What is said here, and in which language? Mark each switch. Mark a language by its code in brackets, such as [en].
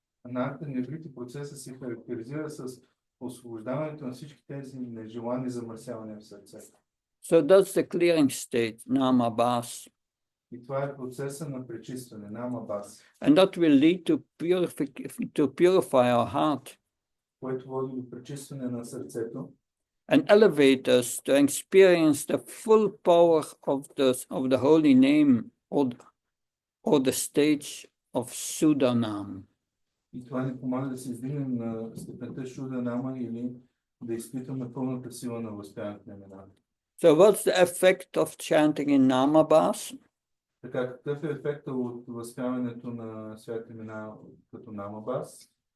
[bg] Анарта-ниврити процеса се характеризира с освобождаването на всички тези нежелани замърсявания в сърцето. [en] So that's the clearing state, Namabas. [bg] И това е процеса на пречистване, Намабас. [en] And that will lead to purify our heart. [bg] Което води до пречистване на сърцето. [en] And elevate us to experience the full power of the holy name or the stage of Sudanam. [bg] И това ни помага да се издигнем на степента Шуданама или да изпитаме пълната сила на възпяването на имената. [en] So what's the effect of chanting in Namabas? [bg] Така, какъв е ефектът от възпяването на святите имена като Намабас?